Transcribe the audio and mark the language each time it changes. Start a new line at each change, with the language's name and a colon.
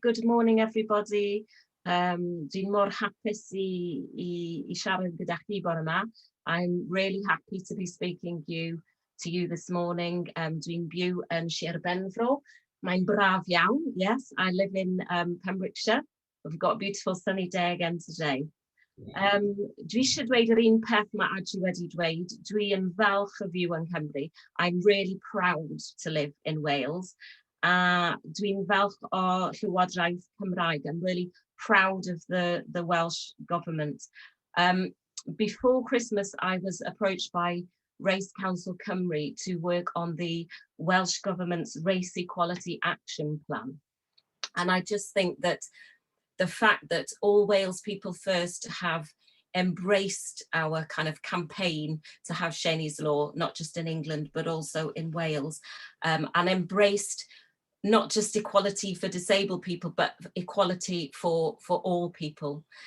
English: Good morning, everybody.
Welsh: Dwi'n mor hapus i siarad gyda chi bore yma.
English: I'm really happy to be speaking to you this morning.
Welsh: Dwi'n byw yn Sir Benfro. Mae'n braf iawn.
English: Yes, I live in Pembrokeshire. We've got a beautiful sunny day again today.
Welsh: Dwi eisiau dweud yr un peth mae Adji wedi dweud. Dwi yn falch o fyw yn Cymru.
English: I'm really proud to live in Wales.
Welsh: Dwi'n falch o Llywodraeth Cymraeg.
English: I'm really proud of the Welsh government. Before Christmas, I was approached by Race Council Cymru to work on the Welsh Government's Race Equality Action Plan. And I just think that the fact that all Wales People First have embraced our kind of campaign to have Shani's Law, not just in England, but also in Wales, and embraced not just equality for disabled people, but equality for all people.